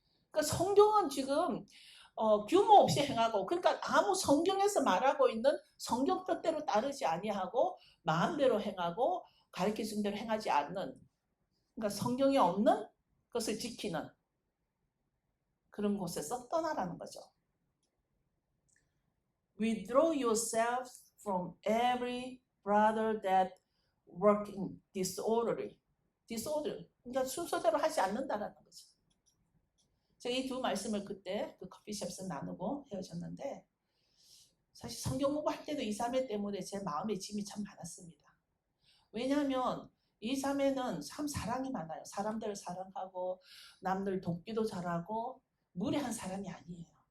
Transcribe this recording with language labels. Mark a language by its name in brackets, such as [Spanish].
[Korean] 그러니까 성경은 지금 규모 없이 행하고, 그러니까 아무 성경에서 말하고 있는 성경 뜻대로 따르지 아니하고 마음대로 행하고 가르쳐준 대로 행하지 않는, 그러니까 성경에 없는 것을 지키는 그런 곳에서 떠나라는 거죠. [English] Withdraw yourselves from every brother that working disorderly. [Korean] 그러니까 순서대로 하지 않는다라는 거죠. 제가 이 두 말씀을 그때 그 커피숍에서 나누고 헤어졌는데, 사실 성경 공부할 때도 이 자매 때문에 제 마음에 짐이 참 많았습니다. 왜냐하면 이 자매는 참 사랑이 많아요. 사람들을 사랑하고 남들 돕기도 잘하고 무례한 사람이 아니에요.